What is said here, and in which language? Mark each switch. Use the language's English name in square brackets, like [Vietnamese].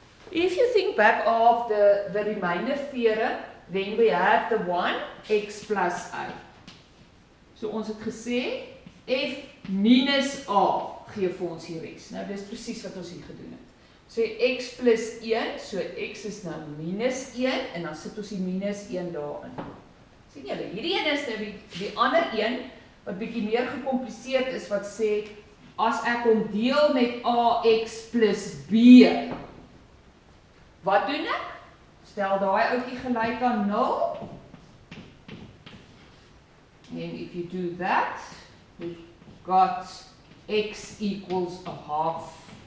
[English] If you think back of the remainder theorem, then we have the 1x plus a. [Afrikaans] So ons het gesê, f minus a gee vir ons die res. Nou dis presies wat ons hier gedoen het. So x plus 1, so x is nou minus 1, en dan sit ons die minus 1 daarin. Sien julle, hierdie een is nou die ander een, wat bietjie meer gecompliseerd is, wat sê, as ek hom deel met ax plus b, wat doen ek? Stel daai ouetjie gelyk aan 0. [English] And if you do that, we've got x equals a half.